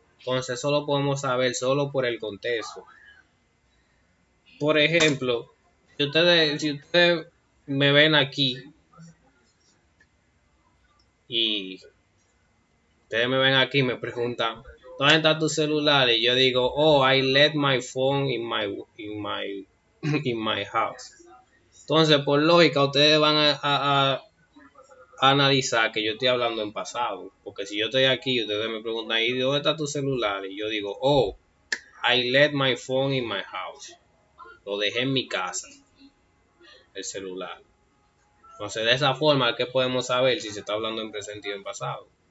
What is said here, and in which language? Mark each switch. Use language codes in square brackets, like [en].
[es] Entonces eso lo podemos saber solo por el contexto. Por ejemplo, si ustedes me ven aquí y ustedes me ven aquí y me preguntan, ¿dónde está tu celular? Y yo digo, [en] oh, I left my phone in my house. [es] Entonces, por lógica, ustedes van a analizar que yo estoy hablando en pasado. Porque si yo estoy aquí y ustedes me preguntan, ¿y dónde está tu celular? Y yo digo, [en] oh, I left my phone in my house. [es] Lo dejé en mi casa, el celular. Entonces, de esa forma es que podemos saber si se está hablando en presente y en pasado.